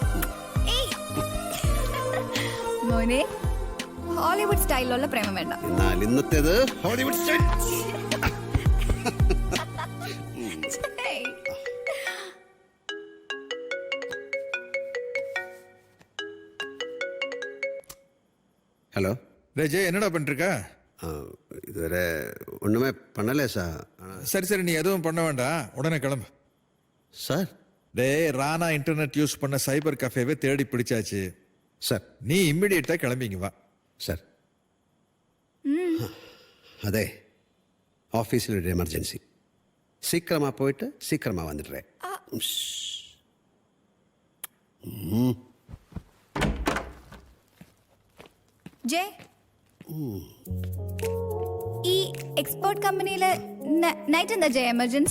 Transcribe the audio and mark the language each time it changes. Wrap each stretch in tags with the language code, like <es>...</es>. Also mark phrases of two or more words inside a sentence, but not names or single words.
<ml>മോനെ, ഹോളിവുഡ് സ്റ്റൈലിലുള്ള പ്രേമം വേണ്ട. എന്നാൽ ഇന്നത്തേത് ഹോളിവുഡ് സ്റ്റൈൽ.</ml> <en>Hey.</en> <ml>ഹലോ.</ml> <ta>ஜெய் என்னடா பண்ணிருக்க?</ta> <ml>ഇതുവരെ ഒന്നുമേ പണല്ലേ സാർ.</ml> <ta>சரி சரி, நீ எதுவும் பண்ண வேண்டாம், உடனே கிளம்பு.</ta> <ml>സാർ.</ml> <ta>டே, ராணா</ta> <en>internet use</en> <ta>பண்ண</ta> <en>cyber cafeve</en> <ta>தேடி பிடிச்சாச்சு.</ta> <ml>സാർ.</ml> <ta>நீ இம்மிடியேட்டா கிளம்பிங்க வா.</ta> <ml>സാർ. അതെ, ഓഫീസിലൊരു എമർജൻസി. സീക്രമാ പോയിട്ട് സീക്രമാ വന്നിട്ടേ. ജയ്, ഈ എക്സ്പോർട്ട് കമ്പനിയിലെ നൈറ്റ് എന്താ ജയ് എമർജൻസി?</ml>